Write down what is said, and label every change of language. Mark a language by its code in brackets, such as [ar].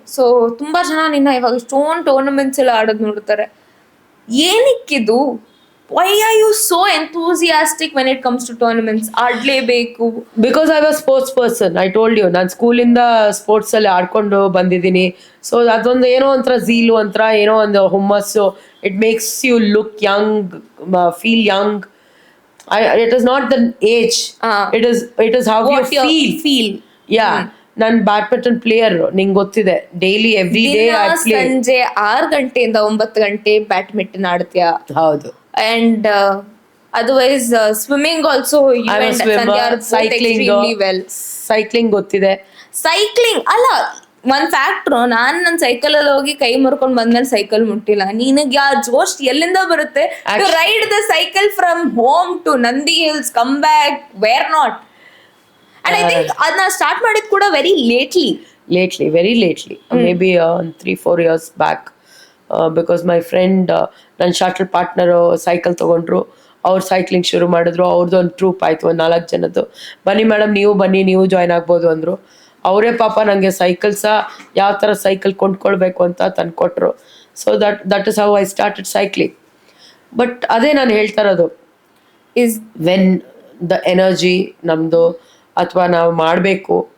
[kn] So ತುಂಬಾ ಜನ ನಿನ್ನ ಇವಾಗ ಇಷ್ಟೊಂದು ಟೂರ್ನಮೆಂಟ್ಸ್ ಎಲ್ಲ ಆಡೋದು ನೋಡ್ತಾರೆ. ಏನಕ್ಕಿದು? [en] Why are you so enthusiastic when it comes to tournaments? [kn] ಆಡ್ಲೇಬೇಕು. [en] Because I was sports person. I told you, [kn] ನಾನು ಸ್ಕೂಲಿಂದ ಸ್ಪೋರ್ಟ್ಸಲ್ಲಿ ಆಡ್ಕೊಂಡು ಬಂದಿದ್ದೀನಿ. ಸೊ ಅದೊಂದು ಏನೋ ಒಂಥರ ಝೀಲು, ಒಂಥರ ಏನೋ ಒಂದು ಹುಮ್ಮಸ್ಸು. [en] It makes you look young, feel young. It is not the age, it is how you feel. [kn] ಯಾ, ನಾನು ಬ್ಯಾಡ್ಮಿಂಟನ್ ಪ್ಲೇಯರ್, ನಿಂಗೆ ಗೊತ್ತಿದೆ. [en] daily every day [kn] ಸಂಜೆ 6 ಗಂಟೆಯಿಂದ 9 ಗಂಟೆ ಬ್ಯಾಡ್ಮಿಂಟನ್ ಆಡ್ತೀಯಾ? ಹೌದು. [en] And otherwise swimming also you and Sandhya are extremely well. [kn] Cycling ಗೊತ್ತಿದೆ. Cycling ಅಲ್ಲ, ಒಂದ್ ಫ್ಯಾಕ್ಟ್ರು, ನನ್ನ ಸೈಕಲ್ ಅಲ್ಲಿ ಹೋಗಿ ಕೈ ಮುರ್ಕೊಂಡ್ ಬಂದ್ಮೇಲೆ ಸೈಕಲ್ ಮುಟ್ಟಿಲ್ಲ. ನಿನಗೆ ಆ ಜೋಶ್ ಎಲ್ಲಿಂದ ಬರುತ್ತೆ [en] To ride the cycle from home to Nandi hills, come back, where not? And I think [kn] ಅದನ್ನ ಸ್ಟಾರ್ಟ್ ಮಾಡಿದ್ ಕೂಡ [en] Very lately, very lately, maybe 3-4 years back. Because my friend, [kn] ನನ್ನ ಶಾರ್ಟಲ್ ಪಾರ್ಟ್ನರು ಸೈಕಲ್ ತೊಗೊಂಡ್ರು, ಅವ್ರು ಸೈಕ್ಲಿಂಗ್ ಶುರು ಮಾಡಿದ್ರು. ಅವ್ರದ್ದು ಒಂದು ಟ್ರೂಪ್ ಆಯಿತು, ಒಂದು 4 ಜನದ್ದು. ಬನ್ನಿ ಮೇಡಮ್, ನೀವು ಜಾಯ್ನ್ ಆಗ್ಬೋದು ಅಂದರು. ಅವರೇ ಪಾಪ ನನಗೆ ಸೈಕಲ್ ಸಹ ಯಾವ ಥರ ಸೈಕಲ್ ಕೊಂಡ್ಕೊಳ್ಬೇಕು ಅಂತ ತಂದುಕೊಟ್ರು. [en] So that is how I started cycling. [kn] But ಅದೇ ನಾನು ಹೇಳ್ತಾ ಇರೋದು, ಇಸ್ ವೆನ್ ದ ಎನರ್ಜಿ ನಮ್ಮದು, ಅಥವಾ ನಾವು ಮಾಡಬೇಕು,